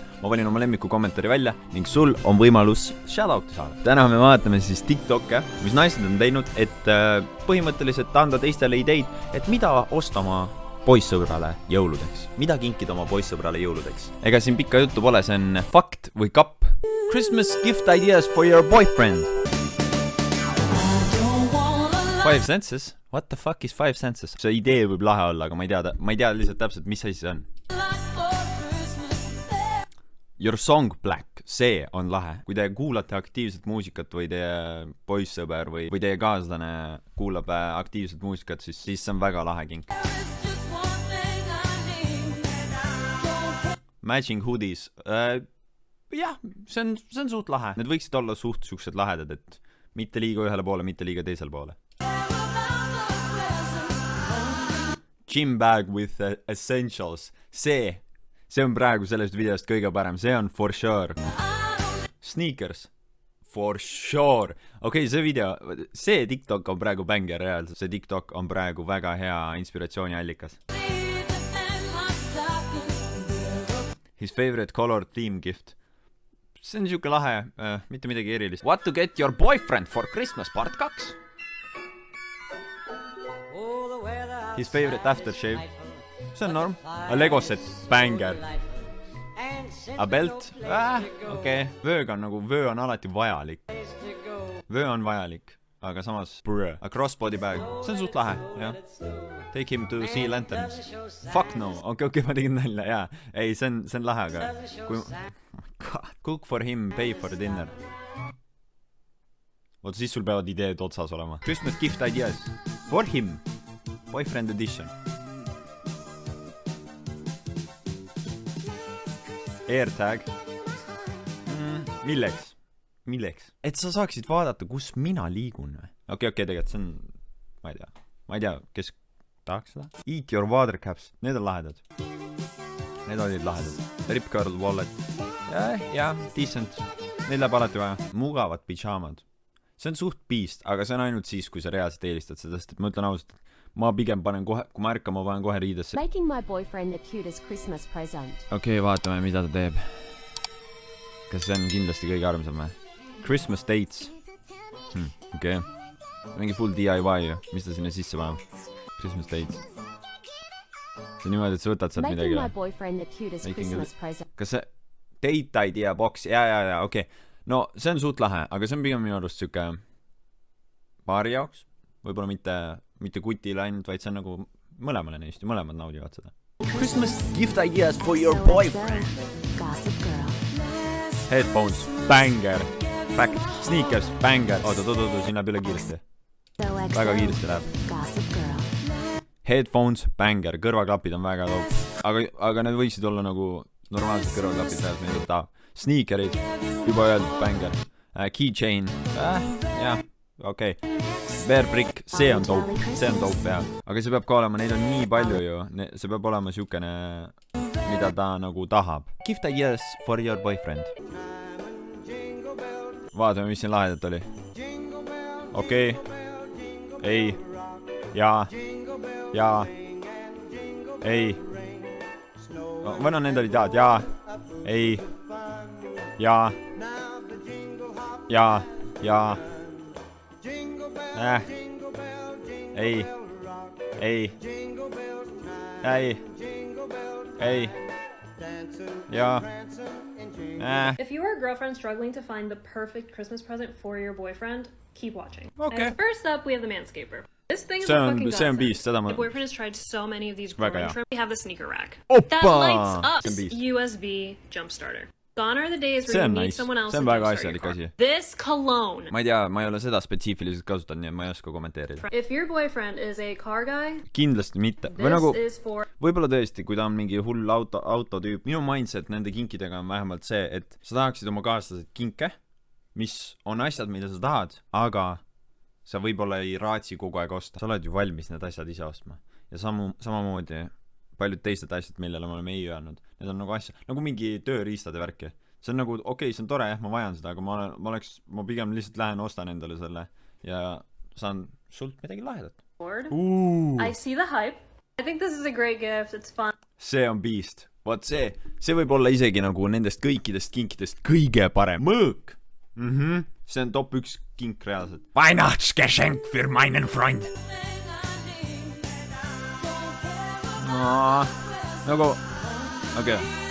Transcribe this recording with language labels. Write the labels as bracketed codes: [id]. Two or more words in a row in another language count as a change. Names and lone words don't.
[et] Ma valin oma lemmiku kommentaari välja ning sul on võimalus shoutouti saada. Täna me vaatame siis TikTok'e, mis naised on teinud, et põhimõtteliselt anda teistele ideid, et mida osta oma poissõbrale jõuludeks. Mida kinkida oma poissõbrale jõuludeks. Ega siin pikka juttu pole, see on fakt või kapp. [en] Christmas gift ideas for your boyfriend. 5 senses? What the fuck is 5 senses? [et] See idee võib lahe olla, aga ma ei tea lihtsalt täpselt, mis asi see on. [en] Your song Black, [et] see on lahe. Kui te kuulate aktiivset muusikat või teie poissõber või teie kaaslane kuulab aktiivset muusikat, siis see on väga lahe kink. [en] Matching hoodies. [et] Jah, see on suht lahe. Need võiksid olla suht siuksed lahedad, et mitte liiga ühele poole, mitte liiga teisele poole. [en] Gym bag with essentials. [et] See on praegu sellest videost kõige parem. See on [en] for sure. Sneakers. For sure. [et] Okei, see TikTok on praegu banger reaalselt. See TikTok on praegu väga hea inspiratsiooniallikas. [en] His favorite color theme gift. [et] See on siuke lahe, mitte midagi erilist. [en] What to get your boyfriend for Christmas part 2? His favorite aftershave. [et] See on norm. [en] A Lego set. Banger. A belt. [et] Okei. Vöö on alati vajalik. Vöö on vajalik. Aga samas [en] A crossbody bag. [et] See on suht lahe. Ja. [en] Take him to see lanterns. Fuck no. [et] Okei, ma tegin nalja. Jaa. Ei, see on lahe, aga [en] cook for him, pay for dinner. [et] Oot, siis sul peavad ideed otsas olema. [en] Christmas gift ideas. For him. Boyfriend edition. AirTag. [et] Milleks? Et sa saaksid vaadata, kus mina liigun. Okei, tegelikult see on, ma ei tea, kes tahaks seda. [en] Eat your water caps. [et] Need on lahedad. Need olid lahedad. Rip curl wallet. Ja, decent. Need läheb alati vaja. Mugavad pidžaamad. See on suht beast, aga see on ainult siis, kui sa reaalselt eelistad seda, sest ma ütlen ausalt, ma pigem panen kohe, kui ma ärkan, ma panen kohe riidesse. [en] Making my boyfriend the cutest Christmas present. [et] Okei, vaatame, mida ta teeb. Kas see on kindlasti kõige armsam või? [en] Christmas dates. Okei. [et] Mingi full DIY, mis ta sinna sisse paneb? [en] Christmas dates. [et] See niimoodi, et sa võtad sealt midagi. [en] Making my boyfriend the cutest Christmas present. [et] Kas see [en] date idea box? [et] Ja, okei. No, see on suht lahe, aga see on pigem minu arust siuke paari jaoks. Võib-olla mitte kutile ainult, vaid see on nagu mõlemale neist ja mõlemad naudivad seda. [en] Christmas gift ideas for your boyfriend. Gossip girl. Headphones, banger. Fact, sneakers, banger. [et] Oota, siin läheb üle kiiresti. Väga kiiresti läheb. [en] Gossip girl. Headphones, banger. [et] Kõrvaklapid on väga top. Aga need võiksid olla nagu normaalsed kõrvaklapid pealt, mida ta tahab. Sneakerid, juba öeldud, banger. Keychain, jah, okei. Bear brick, see on dope, jah. Aga see peab ka olema, neid on nii palju ju. See peab olema siukene, mida ta nagu tahab. [en] Gift ideas for your boyfriend. [et] Vaatame, mis siin lahedat oli. Okei. Ei. Jaa. Ei. Võna need olid jaad. Jaa. Ei. Jaa. Ei. [en] Yeah. If you or a girlfriend struggling to find the perfect Christmas present for your boyfriend, keep watching. Okay. And first up, we have the Manscaper. This thing is a fucking godsend. My boyfriend has tried so many of these growing trims. We have the sneaker rack. That lights up USB jump starter. Gone are the days [et] See [en] where you [et] on [en] meet [et] nice. [en] someone else [et] See on [en] and [et] väga [en] jumpstart your [et] asjalik [en] car. [et] asi. [en] This cologne. [et] Ma ei tea, ma ei ole seda spetsiifiliselt kasutanud, nii et ma ei oska kommenteerida. [en] If your boyfriend is a car guy, [et] Kindlasti mitte. Või [en] this [et] nagu, [en] is for [et] võib-olla tõesti, kui ta on mingi hull autotüüp. Minu mindset nende kinkidega on vähemalt see, et sa tahaksid oma kaaslased kinke, mis on asjad, mida sa tahad, aga sa võib-olla ei raatsi kogu aeg osta. Sa oled ju valmis need asjad ise ostma. Ja samamoodi paljud teised asjad, millele me oleme ei öelnud. Need on nagu asja, nagu mingi tööriistade värki. See on nagu, okei, see on tore, jah, ma vajan seda, aga ma pigem lihtsalt lähen ostan endale selle ja saan sult midagi lahedat. [en] I see the hype. I think this is a great gift. It's fun. [et] See on beast. Vaat see võib olla isegi nagu nendest kõikidest kinkidest kõige parem mõõk. See on top 1 kink reaalselt. [de] Weihnachtsgeschenk für meinen Freund. [et] Nagu, okei.